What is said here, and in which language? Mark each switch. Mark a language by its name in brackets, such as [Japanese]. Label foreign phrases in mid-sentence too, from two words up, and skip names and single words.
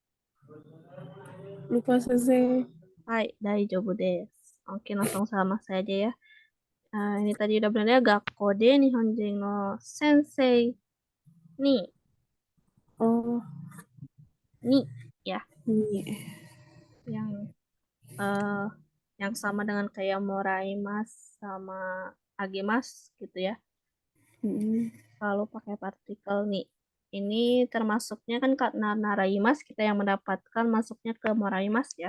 [Indonesian] lupa selesai. Hai, [Japanese] 大丈夫です. [Indonesian] Oke, langsung sama saya aja ya. Ini tadi udah benar ya, [Japanese] 学校で日本人の先生に. Oh, [Indonesian] Ni ya, ini. yang eh yang sama dengan kayak moraimas sama agemas gitu ya. Kalau pakai partikel nih. Ini termasuknya kan karena naraimas kita yang mendapatkan masuknya ke moraimas ya.